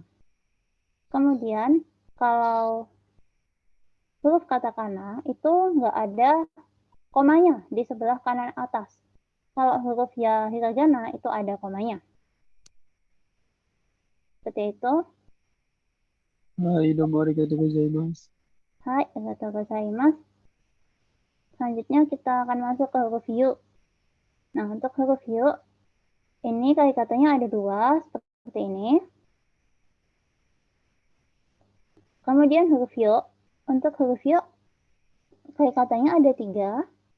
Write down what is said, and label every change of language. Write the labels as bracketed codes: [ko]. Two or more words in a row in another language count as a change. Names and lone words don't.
[id] Kemudian kalau huruf katakana itu nggak ada komanya di sebelah kanan atas. Kalau huruf ya hiragana itu ada komanya. Seperti itu. [ja] Hai, どうもありがとうございます. はい、ありがとうございます. [id] Selanjutnya kita akan masuk ke huruf yu. Nah, untuk huruf yu, ini kaki katanya ada 2, seperti ini. Kemudian huruf yu, untuk huruf yu, kaki katanya ada 3.